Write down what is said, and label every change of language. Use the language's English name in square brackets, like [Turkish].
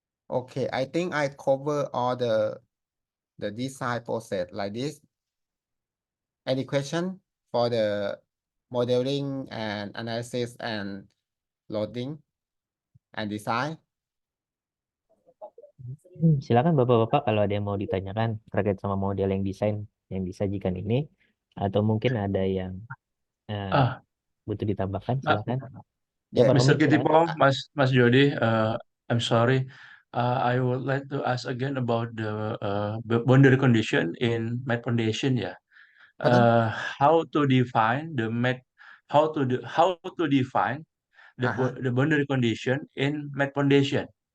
[English] Okay, I think I cover all the design process like this. Any question for the modeling and analysis and loading and design? [Indonesian] Silakan Bapak-bapak kalau ada yang mau ditanyakan terkait sama model yang desain yang disajikan ini, atau mungkin ada yang butuh ditambahkan, silakan. Ya, Pak [English] Mr. [Indonesian] Romi, silakan. [English] Kitipong, Mas Jody, I'm sorry. I would like to ask again about the boundary condition in mat foundation. Yeah. How to define the mat? How to define the boundary condition in mat foundation?